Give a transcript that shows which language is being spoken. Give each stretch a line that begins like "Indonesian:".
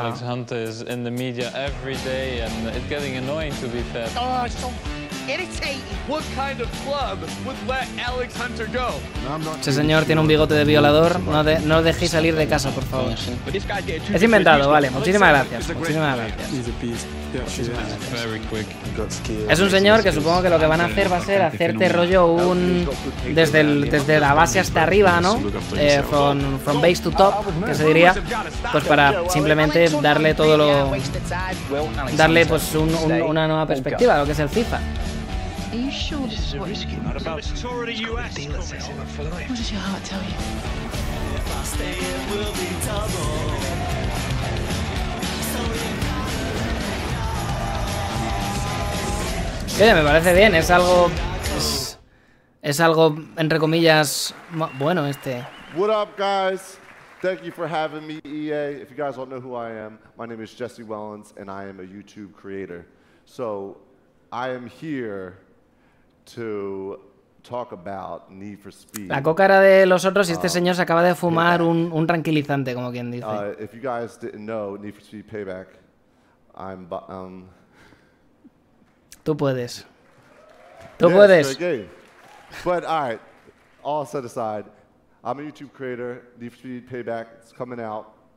English: Alex Hunter is in the media every day and it's getting annoying to be fair.
Spanish: Ese señor tiene un bigote de violador. No dejéis salir de casa, por favor. Es inventado, vale. Muchísimas gracias. Muchísimas gracias. Es un señor que supongo que lo que van a hacer va a ser hacerte rollo un... Desde la base hasta arriba, ¿no?
English: From base to top,
Spanish: que se diría. Pues para simplemente darle todo lo... Darle pues una nueva perspectiva a lo que es el FIFA. Oye, me parece bien, es algo... Es algo, entre comillas, bueno, este...
English: What up, guys? Thank you for having me, EA. If you guys don't know who I am, my name is Jesse Wellens, and I am a YouTube creator. So, I am here to talk about Need for Speed.
Spanish: La cócara de los otros y este señor se acaba de fumar un tranquilizante, como quien dice.
English: If you guys didn't know, Need for Speed Payback, I'm...
Spanish: Tú puedes. Tú puedes.
English: But, all right, all set aside, I'm a YouTube creator, Need for Speed Payback, it's coming out.